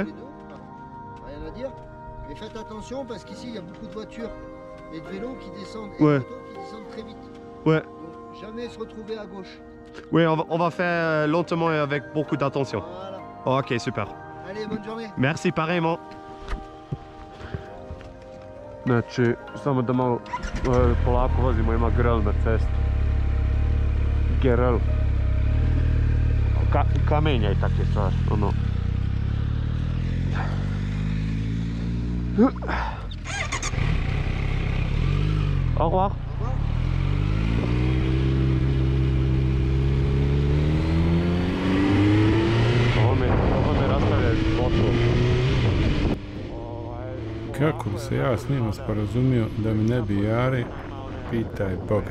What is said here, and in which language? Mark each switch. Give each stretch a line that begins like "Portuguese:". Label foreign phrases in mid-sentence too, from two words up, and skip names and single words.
French: Les deux. Enfin, rien à dire. Mais faites attention parce qu'ici, il y a beaucoup de voitures et de vélos qui descendent et Ouais. de motos qui descendent très vite. Ouais. Donc, jamais se retrouver à gauche. Oui, on va faire lentement et avec beaucoup d'attention. Voilà. Ok, super. Allez, bonne journée. Merci, pareillement.
Croatian: Znači, samo da malo polako vozimo, ima grl na cesti. Grl. Kamenja i takve stvari, ono.
French: Au revoir.
Croatian: Ovo me rastavlja gotovo. Kako bi se ja s njima sporazumio da mi ne bi jari, pitaj Boga.